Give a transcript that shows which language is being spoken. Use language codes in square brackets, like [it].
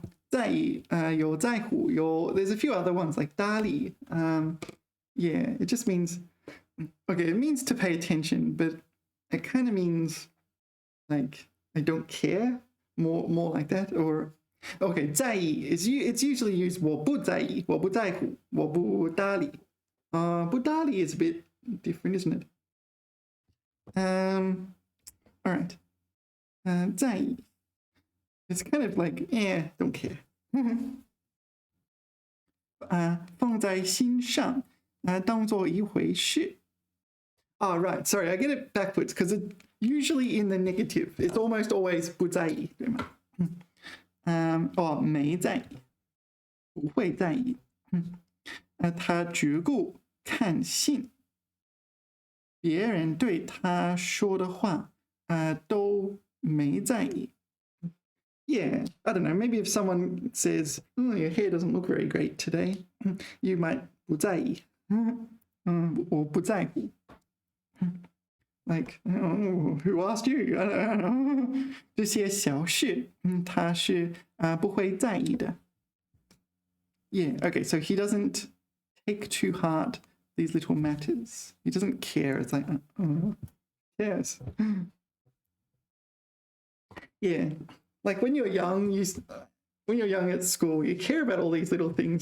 [zh] 在意, 有在乎, there's a few other ones like 搭理. [en] Yeah, it just means, okay, it means to pay attention, but it kind of means like I don't care, more like that. Or okay, 在意 it's usually used 我不在意, 我不在乎, 我不搭理. 不搭理 is a bit different, isn't it? All right. 在意. It's kind of like, don't care. [zh] 放在心上, 当作一回事. Oh, right. [en] Sorry, I get it backwards because it's usually in the negative. It's almost always 不在意, 对吗? [zh] 没在意, 不会在意.他只顾看信. 别人对他说的话, 都没在意. [en] Yeah, I don't know. Maybe if someone says, your hair doesn't look very great today, you might 不在意. 我不在乎. Like, who asked you? I don't know. [zh] 这些小事, 他是不会在意的. [en] Yeah, okay, so he doesn't take to heart these little matters. He doesn't care. It's like, yes. Yeah. Like when you're young, when you're young at school, you care about all these little things.